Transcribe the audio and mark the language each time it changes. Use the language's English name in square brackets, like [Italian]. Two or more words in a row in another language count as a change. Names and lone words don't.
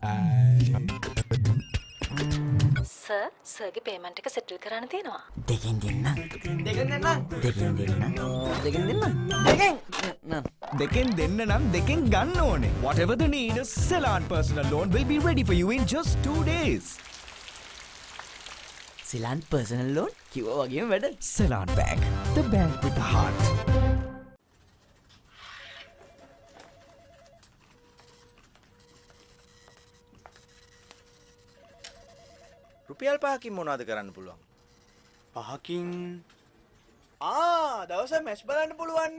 [Sinhala] සර් සර්ගේ පේමන්ට් එක සෙටල් කරන්න තියෙනවා. දෙකෙන් දෙන්න. දෙකෙන් දෙන්න. දෙකෙන් දෙන්න. දෙකෙන් දෙන්න. දෙකෙන්. දෙකෙන් දෙන්න නම් දෙකෙන් ගන්න ඕනේ. [English] Whatever the need, a Ceylon personal loan will be ready for you in just 2 days. [Sinhala] සිලාන් පර්සනල් ලෝන් කිව්වා වගේම වැඩ. [English] Ceylon Bank, the bank with the heart. [Sinhala] රුපියල් 5කින් මොනවද කරන්න පුළුවන්? 5කින් දවස මැච් බලන්න පුළුවන්නේ.